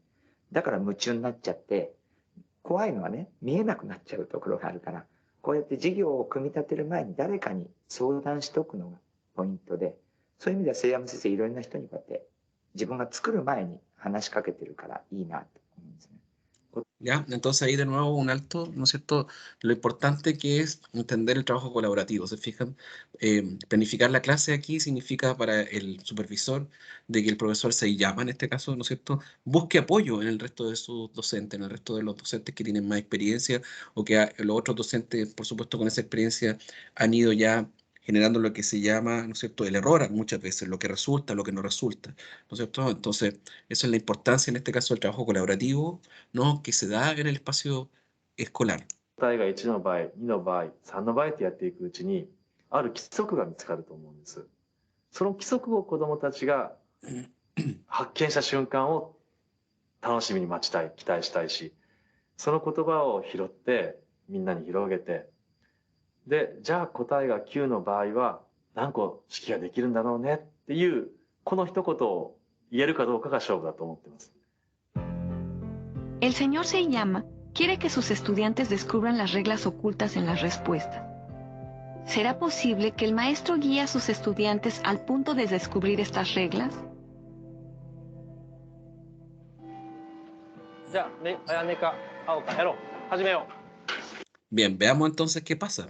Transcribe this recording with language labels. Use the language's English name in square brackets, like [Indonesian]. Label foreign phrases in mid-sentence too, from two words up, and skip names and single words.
[Japanese] だから夢中になっちゃって、怖いのはね、見えなくなっちゃうところがあるから、こうやって授業を組み立てる前に誰かに相談しておくのがポイントで、そういう意味では瀬山先生いろんな人にこうやって自分が作る前に話しかけてるからいいなと思うんですね。 [Spanish] ¿Ya? Entonces ahí de nuevo un alto, ¿no es cierto? Lo importante que es entender el trabajo colaborativo, ¿se fijan? Planificar la clase aquí significa para el supervisor de que el profesor se llama en este caso, ¿no es cierto? Busque apoyo en el resto de sus docentes, en el resto de los docentes que tienen más experiencia o que los otros docentes, por supuesto, con esa experiencia han ido ya generando lo que se llama, ¿no es cierto?, el error muchas veces, lo que resulta, lo que no resulta, ¿no es cierto? Entonces, esa es la importancia en este caso del trabajo colaborativo, ¿no?, que se da en el espacio escolar. [Japanese] 答えが1の場合、2の場合、3の場合ってやっていくうちに、ある規則が見つかると思うんです。その規則を子どもたちが発見した瞬間を楽しみに待ちたい、期待したいし、その言葉を拾ってみんなに広げて、で、じゃあ答えが9の場合は何個式ができるんだろうねっていう、この一言を言えるかどうかが勝負だと思ってます。 [Spanish] El señor Seiyama quiere que sus estudiantes descubran las reglas ocultas en las respuestas. ¿Será posible que el maestro guíe a sus estudiantes al punto de descubrir estas reglas? Bien, veamos entonces qué pasa.